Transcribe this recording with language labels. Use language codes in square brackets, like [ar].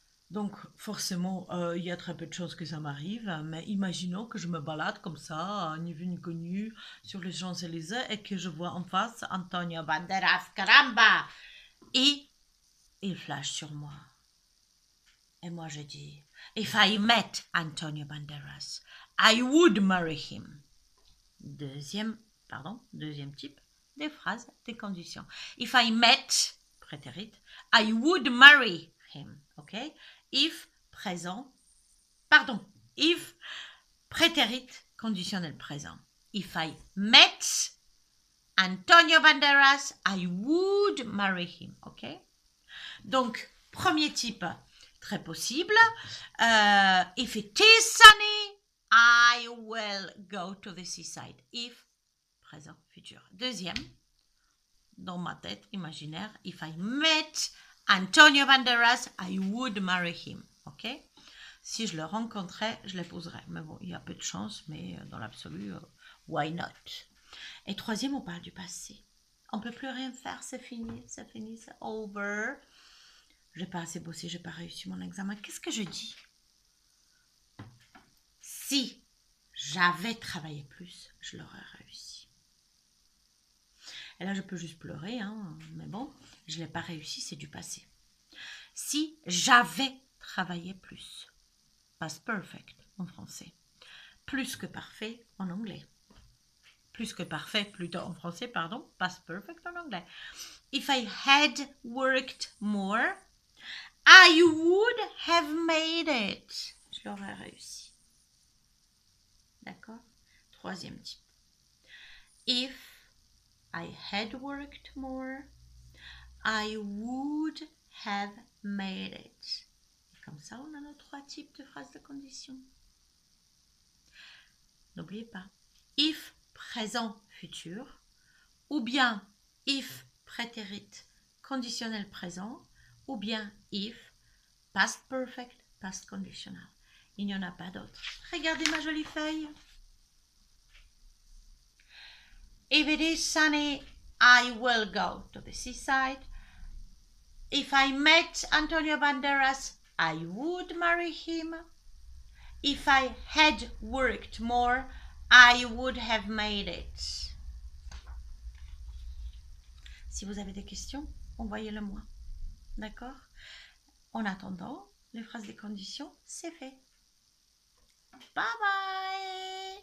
[fr] Donc, forcément, il y a très peu de chances que ça m'arrive, mais imaginons que je me balade comme ça, ni vu ni connu, sur les Champs-Élysées et que je vois en face Antonio Banderas, caramba! Et il flash sur moi. Et moi, je dis, [en] if I met Antonio Banderas, I would marry him. [fr] Deuxième type des phrases, des conditions. [en] If I met, prétérit, I would marry him. OK? [fr] If, présent, if, prétérit, conditionnel présent. [en] If I met Antonio Banderas, I would marry him. OK? [fr] Donc, premier type, très possible. [en] If it is sunny, I will go to the seaside. If, [fr] présent, futur. Deuxième, dans ma tête imaginaire, [en] if I met Antonio Banderas, I would marry him. OK? [fr] Si je le rencontrais, je l'épouserais. Mais bon, il y a peu de chance, mais dans l'absolu, [en] why not? [fr] Et troisième, on parle du passé. On ne peut plus rien faire, c'est fini, c'est over. J'ai pas assez bossé, j'ai pas réussi mon examen. Qu'est-ce que je dis? Si j'avais travaillé plus, je l'aurais réussi. Et là, je peux juste pleurer, hein, mais bon, je l'ai pas réussi, c'est du passé. Si j'avais travaillé plus, past perfect en français, plus que parfait en anglais. Plus que parfait, plutôt en français, pardon, past perfect en anglais. [en] If I had worked more, I would have made it. [fr] Je l'aurais réussi. D'accord? Troisième type. [en] If I had worked more, I would have made it. [fr] Et comme ça, on a nos 3 types de phrases de condition. N'oubliez pas. If, présent, futur. Ou bien if, prétérit, conditionnel présent. Ou bien if, past perfect, past conditional. Il n'y en a pas d'autres. Regardez ma jolie feuille. [en] If it is sunny, I will go to the seaside. If I met Antonio Banderas, I would marry him. If I had worked more, I would have made it. [fr] Si vous avez des questions, envoyez-le moi. D'accord? En attendant, les phrases des conditions, c'est fait. Bye bye!